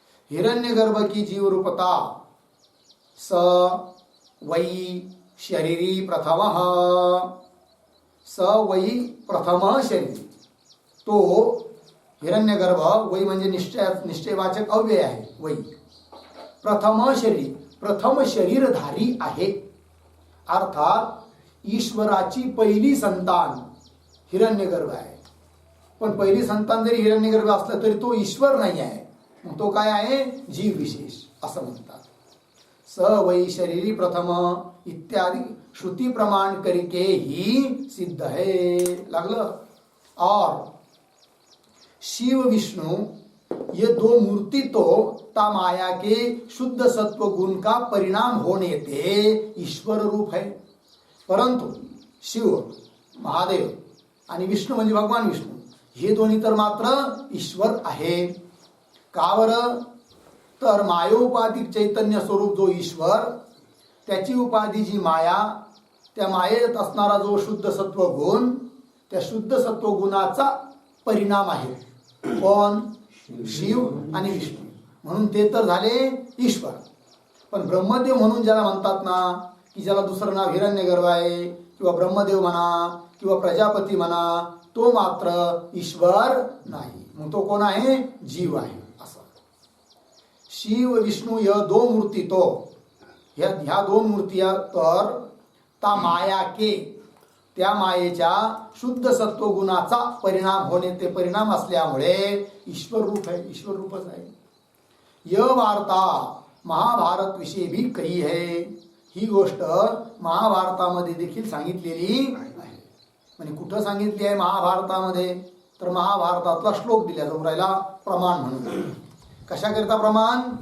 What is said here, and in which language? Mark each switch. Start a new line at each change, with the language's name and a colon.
Hindi: हिरण्यगर्भ की जीव रूपता
Sanskrit: स वै शरीरी प्रथमः, स वै प्रथम शरीरी,
Marathi: तो हिरण्यगर्भ, वै म्हणजे निश्चयवाचक अव्यय आहे, वै प्रथम शरीर, प्रथम शरीरधारी आहे अर्थात ईश्वराची पहिली संतान हिरण्यगर्भ आहे. पण पहिली संतान जरी हिरण्यगर्भ असलं तरी तो ईश्वर नाही आहे. मग तो काय आहे? जीव विशेष असं म्हणतात.
Hindi: स वै शरीरी प्रथम इत्यादि श्रुति प्रमाण करके ही सिद्ध है. लागलं. और शिव विष्णु ये दो मूर्ति तो ता माया के शुद्ध सत्व गुण का परिणाम होने ते ईश्वर रूप है.
Marathi: परंतु शिव महादेव आणि विष्णू म्हणजे भगवान विष्णू हे दोन्ही तर मात्र ईश्वर आहे. का बरं? तर मायोपाधिक चैतन्य स्वरूप जो ईश्वर, त्याची उपाधी जी माया, त्या मायेत असणारा जो शुद्ध सत्व गुण, त्या शुद्ध सत्व गुणाचा परिणाम आहे. कोण? शिव आणि विष्णू. म्हणून ते तर झाले ईश्वर. पण ब्रह्मदेव म्हणून ज्याला म्हणतात ना, की ज्याला दुसरं नाव हिरण्यगर्भ आहे किंवा ब्रह्मदेव म्हणा किंवा प्रजापती म्हणा, तो मात्र ईश्वर नाही. मग तो कोण आहे? जीव आहे. असं शिव विष्णू या दो मूर्ती तो, ह्या दोन मूर्ती तर
Hindi: ता माया के,
Marathi: त्या मायेच्या शुद्ध सत्व गुणाचा परिणाम होणे, ते परिणाम असल्यामुळे ईश्वर रूप आहे. ईश्वर रूपच आहे.
Hindi: यह वार्ता महाभारत विषयी भी कही है.
Marathi: ही गोष्ट महाभारतामध्ये देखील सांगितलेली आहे. म्हणजे कुठं सांगितली आहे महाभारतामध्ये? तर महाभारतातला श्लोक दिला जाऊन राहिला प्रमाण म्हणून. कशाकरिता प्रमाण?